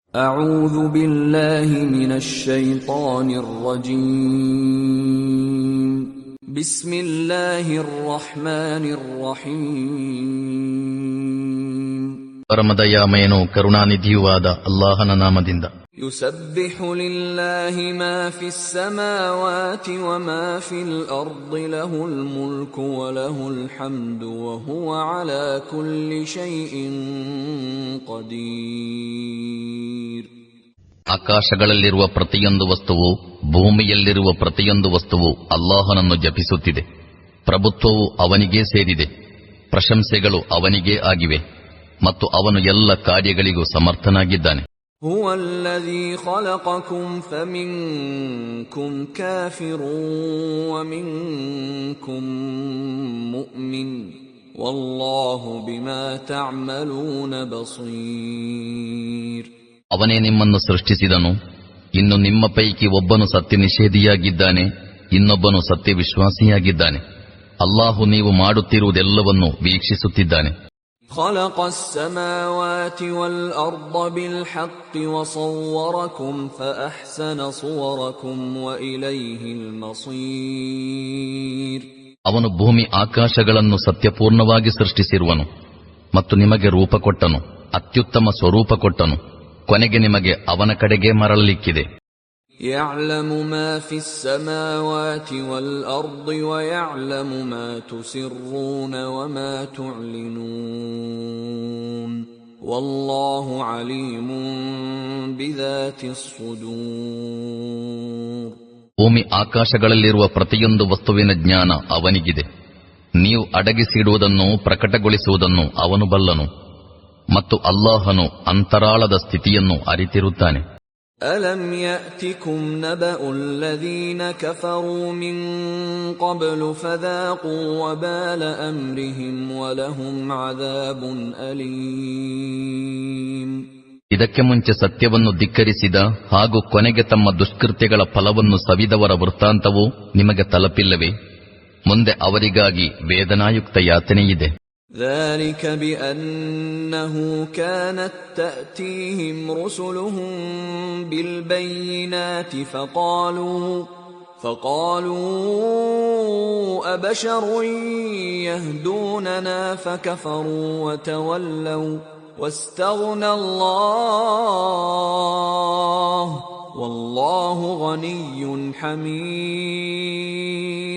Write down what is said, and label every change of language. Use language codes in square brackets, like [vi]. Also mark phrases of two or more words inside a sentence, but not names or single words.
[ar] أعوذ بالله من الشيطان الرجيم بسم الله الرحمن الرحيم [kn] ಪರಮದಯಾಮಯನೂ ಕರುಣಾನಿಧಿಯೂ ಆದ ಅಲ್ಲಾಹನ ನಾಮದಿಂದ. [ar] يسبح لله ما في السماوات وما في الأرض له الملك وله الحمد وهو على كل شيء قدير. [kn] ಆಕಾಶಗಳಲ್ಲಿರುವ ಪ್ರತಿಯೊಂದು ವಸ್ತುವು, ಭೂಮಿಯಲ್ಲಿರುವ ಪ್ರತಿಯೊಂದು ವಸ್ತುವು ಅಲ್ಲಾಹನನ್ನು ಜಪಿಸುತ್ತಿದೆ. ಪ್ರಭುತ್ವವು ಅವನಿಗೇ ಸೇರಿದೆ, ಪ್ರಶಂಸೆಗಳು ಅವನಿಗೇ ಆಗಿವೆ ಮತ್ತು ಅವನು ಎಲ್ಲ ಕಾರ್ಯಗಳಿಗೂ ಸಮರ್ಥನಾಗಿದ್ದಾನೆ. [ar] هو الذي خلقكم فمنكم كافر ومنكم مؤمن والله بما تعملون بصير. [kn] ಅವನೇ ನಿಮ್ಮನ್ನು ಸೃಷ್ಟಿಸಿದನು, ಇನ್ನು ನಿಮ್ಮ ಪೈಕಿ ಒಬ್ಬನು ಸತ್ಯ ನಿಷೇಧಿಯಾಗಿದ್ದಾನೆ, ಇನ್ನೊಬ್ಬನು ಸತ್ಯ ವಿಶ್ವಾಸಿಯಾಗಿದ್ದಾನೆ. ಅಲ್ಲಾಹು ನೀವು ಮಾಡುತ್ತಿರುವುದೆಲ್ಲವನ್ನು ವೀಕ್ಷಿಸುತ್ತಿದ್ದಾನೆ. [ar] خلق السماوات والأرض بالحق وصوركم فأحسن صوركم وإليه المصير. [kn] ಅವನು ಭೂಮಿ ಆಕಾಶಗಳನ್ನು ಸತ್ಯಪೂರ್ಣವಾಗಿ ಸೃಷ್ಟಿಸಿರುವನು ಮತ್ತು ನಿಮಗೆ ರೂಪ ಕೊಟ್ಟನು, ಅತ್ಯುತ್ತಮ ಸ್ವರೂಪ ಕೊಟ್ಟನು. ಕೊನೆಗೆ ನಿಮಗೆ ಅವನ ಕಡೆಗೆ ಮರಳಲಿಕ್ಕಿದೆ. [ar] يعلم ما في السماوات والأرض ويعلم ما تسرون وما تعلنون والله عليم بذات الصدور. [kn] ಭೂಮಿ ಆಕಾಶಗಳಲ್ಲಿರುವ ಪ್ರತಿಯೊಂದು ವಸ್ತುವಿನ ಜ್ಞಾನ ಅವನಿಗಿದೆ. ನೀವು ಅಡಗಿಸಿಡುವುದನ್ನು ಪ್ರಕಟಗೊಳಿಸುವುದನ್ನು ಅವನು ಬಲ್ಲನು ಮತ್ತು ಅಲ್ಲಾಹನು ಅಂತರಾಳದ ಸ್ಥಿತಿಯನ್ನು ಅರಿತಿರುತ್ತಾನೆ. [ar] ألم يأتكم نبأ الذين كفروا من قبل فذاقوا وبال أمرهم ولهم عذاب أليم. [kn] ಇದಕ್ಕೆ ಮುಂಚೆ ಸತ್ಯವನ್ನು ಧಿಕ್ಕರಿಸಿದ ಹಾಗೂ ಕೊನೆಗೆ ತಮ್ಮ ದುಷ್ಕೃತ್ಯಗಳ ಫಲವನ್ನು ಸವಿದವರ ವೃತ್ತಾಂತವು ನಿಮಗೆ ತಲುಪಿಲ್ಲವೇ? ಮುಂದೆ ಅವರಿಗಾಗಿ ವೇದನಾಯುಕ್ತ ಯಾತನೆಯಿದೆ. [ar] ذلك بأنه كانت تأتيهم رسلهم بالبينات فقالوا أبشر يهدوننا فكفروا وتولوا واستغنى الله والله غني حميد.